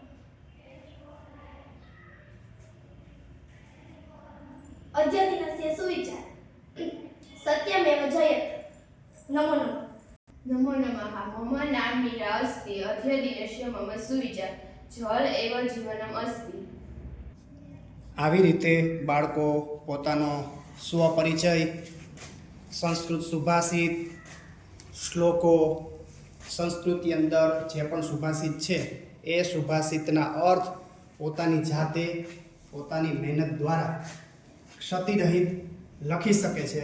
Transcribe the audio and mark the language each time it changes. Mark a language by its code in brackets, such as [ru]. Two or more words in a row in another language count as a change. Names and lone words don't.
[sa] अद्यदिनस्य सुविचार सत्यमेव जयते. नमो नमः. नमो नमः. मम नाम मीरा अस्ति. अद्यदिनस्य मम सुविचार जल एव जीवनम् अस्ति. [gu] આવી રીતે બાળકો પોતાનો સ્વપરિચય, સંસ્કૃત સુભાષિત, શ્લોકો, સંસ્કૃતની અંદર જે પણ સુભાષિત છે એ સુભાષિતના અર્થ પોતાની જાતે પોતાની મહેનત દ્વારા ક્ષતિરહિત લખી શકે છે.